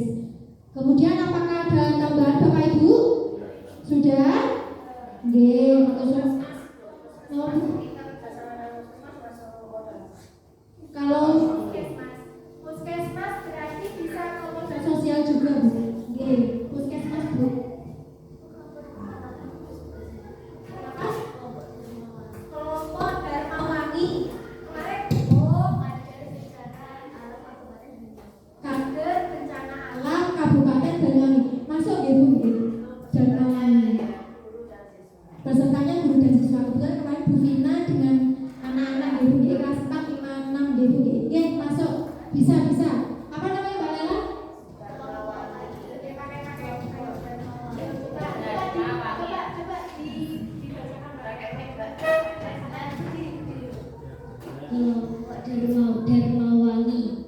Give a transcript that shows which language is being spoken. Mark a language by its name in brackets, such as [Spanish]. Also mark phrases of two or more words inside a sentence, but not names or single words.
[Indonesian] Kemudian apakah ada tambahan Bapak Ibu? Sudah? Nggih, kalau puskesmas berarti bisa modal sosial juga Bu. Nggih, puskesmas Bu. Kelompok Darmawangi kemarin kader bencana alam Kabupaten Banyuwangi masuk nggih Bu nggih. Darmawangi. Pesertanya guru dan siswa. Kebetulan kemarin Bu Vina dengan anak-anak nggih Bu nggih kelas 4, 5, 6 nggih Bu nggih. Nggih, masuk. Bisa. Apa namanya Mbak Lela? Darmawangi.